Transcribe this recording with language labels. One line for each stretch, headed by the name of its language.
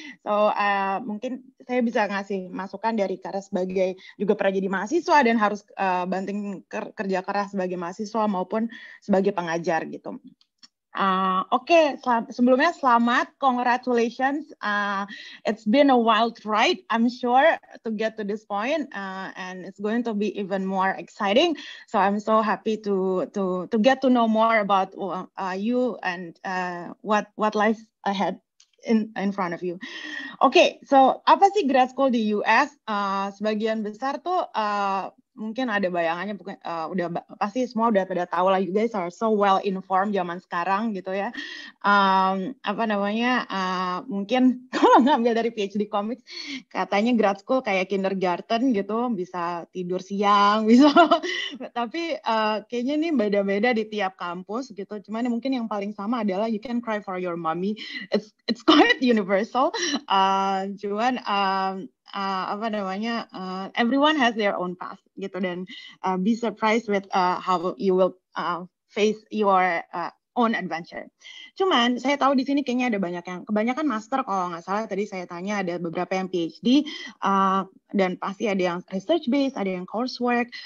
Indonesian: So mungkin saya bisa ngasih masukan dari Kara sebagai juga pernah jadi mahasiswa dan harus banting kerja keras sebagai mahasiswa maupun sebagai pengajar gitu. Oke, sebelumnya selamat, congratulations.
English: It's been a wild ride, I'm sure, to get to this point, and it's going to be even more exciting. So I'm so happy to get to know more about you and what lies ahead in front of you.
Indonesian: Oke, so apa sih grad school di US? Sebagian besar tuh mungkin ada bayangannya, udah pasti semua udah pada tahu lah,
English: you guys are so well informed
Indonesian: zaman sekarang gitu ya. Mungkin kalau ngambil dari PhD Comics, katanya grad school kayak kindergarten gitu, bisa tidur siang, bisa. Tapi kayaknya ini beda-beda di tiap kampus gitu. Cuman mungkin yang paling sama adalah
English: you can cry for your mommy. It's quite universal. Everyone has their own path
Indonesian: gitu, dan
English: be surprised with how you will face your own adventure.
Indonesian: Cuman saya tahu di sini kayaknya ada kebanyakan master, kalau nggak salah tadi saya tanya ada beberapa yang PhD, dan pasti ada yang research based, ada yang coursework.